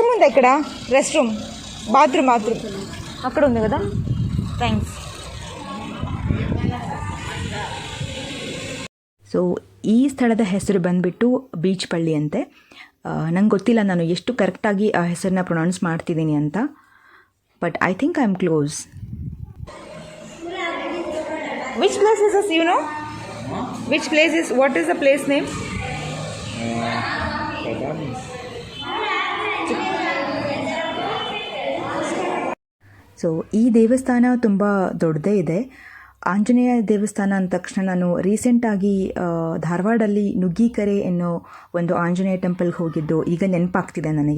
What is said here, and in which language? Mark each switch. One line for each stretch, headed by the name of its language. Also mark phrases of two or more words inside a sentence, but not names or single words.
Telugu: రూమ్ ఉంది ఇక్కడ,
English: rest room,
Telugu: బాత్రూమ్ అక్కడ ఉంది కదా. థ్యాంక్స్.
Kannada: ಸೊ ಈ ಸ್ಥಳದ ಹೆಸರು ಬಂದುಬಿಟ್ಟು ಬೀಚ್ ಪಳ್ಳಿ ಅಂತೆ. ನಂಗೆ ಗೊತ್ತಿಲ್ಲ ನಾನು ಎಷ್ಟು ಕರೆಕ್ಟಾಗಿ ಆ ಹೆಸರನ್ನ ಪ್ರೊನೌನ್ಸ್ ಮಾಡ್ತಿದ್ದೀನಿ ಅಂತ,
English: but I think I am close. which place is this, you know? which place is, what is the place name?
Kannada: ಸೊ ಈ ದೇವಸ್ಥಾನ ತುಂಬ ದೊಡ್ಡದೇ ಇದೆ. ಆಂಜನೇಯ ದೇವಸ್ಥಾನ ಅಂದ ತಕ್ಷಣ ನಾನು ರೀಸೆಂಟಾಗಿ ಧಾರವಾಡಲ್ಲಿ ನುಗ್ಗಿಕೆರೆ ಅನ್ನೋ ಒಂದು ಆಂಜನೇಯ ಟೆಂಪಲ್ಗೆ ಹೋಗಿದ್ದು ಈಗ ನೆನಪಾಗ್ತಿದೆ ನನಗೆ.